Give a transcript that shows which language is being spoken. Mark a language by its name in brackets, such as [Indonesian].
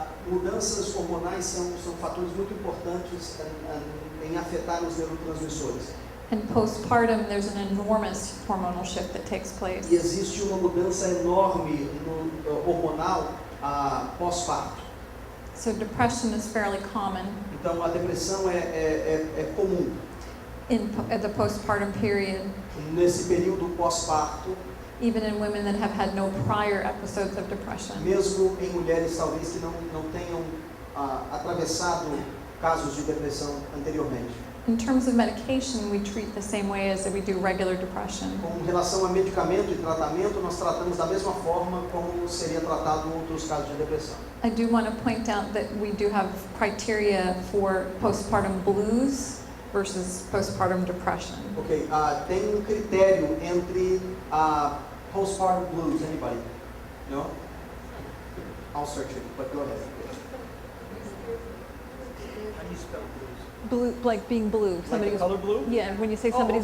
[Portuguese] Mudanças hormonais são fatores muito importantes em afetar os neurotransmissores. [English] And postpartum, there's an enormous hormonal shift that takes place. [Portuguese] E existe uma mudança enorme hormonal pós-parto. [English] So depression is fairly common [Portuguese] Então a depressão é comum [English] at the postpartum period, [Portuguese] nesse período pós-parto, [English] even in women that have had no prior episodes of depression. [Portuguese] mesmo em mulheres talvez que não tenham atravessado casos de depressão anteriormente. [English] In terms of medication, we treat the same way as we do regular depression. [Portuguese] Com relação a medicamento e tratamento, nós tratamos da mesma forma como seria tratado em outros casos de depressão. [English] I do want to point out that we do have criteria for postpartum blues versus postpartum depression. [Portuguese] Ok, tem critério entre postpartum blues. [English] Anybody? No? I'll search it, but go ahead. How do you spell blues? Blue, like being blue. Like Somebody the color blue? Yeah, when you say somebody's